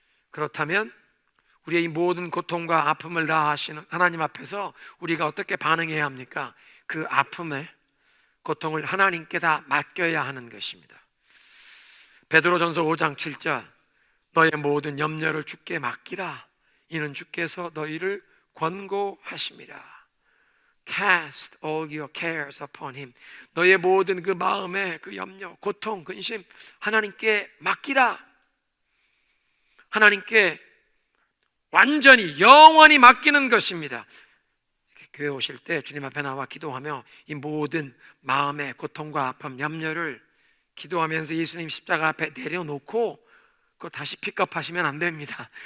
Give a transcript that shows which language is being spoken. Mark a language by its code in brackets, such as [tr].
[ko] 그렇다면 우리의 이 모든 고통과 아픔을 다 아시는 하나님 앞에서 우리가 어떻게 반응해야 합니까? 그 아픔을, 고통을 하나님께 다 맡겨야 하는 것입니다. 베드로전서 5장 7절, 너의 모든 염려를 주께 맡기라. 이는 주께서 너희를 권고하심이라. [en] Cast all your cares upon him. [ko] 너의 모든 그 마음의 그 염려, 고통, 근심 하나님께 맡기라. 하나님께 완전히 영원히 맡기는 것입니다. 교회 오실 때 주님 앞에 나와 기도하며 이 모든 마음의 고통과 아픔, 염려를 기도하면서 예수님 십자가 앞에 내려놓고 그거 다시 픽업하시면 안 됩니다.